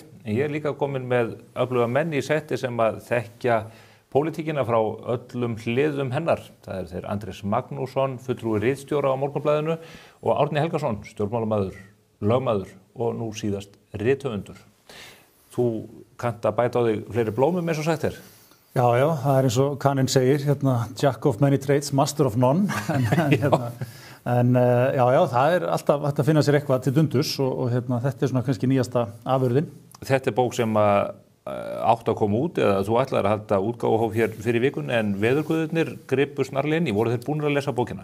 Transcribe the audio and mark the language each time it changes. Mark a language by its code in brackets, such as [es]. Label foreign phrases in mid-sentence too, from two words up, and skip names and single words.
[is] En ég líka komin með öfluga menn í setti sem að þekkja pólitíkina frá öllum hliðum hennar. Það þeir Andrés Magnússon, fulltrúi ritstjóra á Morgunblaðinu og Árni Helgason, stjórnmálamaður, lögmaður og nú síðast rithöfundur. Þú kannt að bæta á þig fleiri blómum eins og sagt þér. Já, það eins og Kaninn segir, [en] Jack of many trades, master of none. [is] En það alltaf hægt að finna sér eitthvað til dundurs og þetta svona kannski nýjasta afurðin. Þetta bók sem átt að koma út eða þú ætlaðir að halda útgáfuhóf hér fyrir vikun en veðurguðirnir gripu snarlega inn í. Voru þeir búnir að lesa bókina?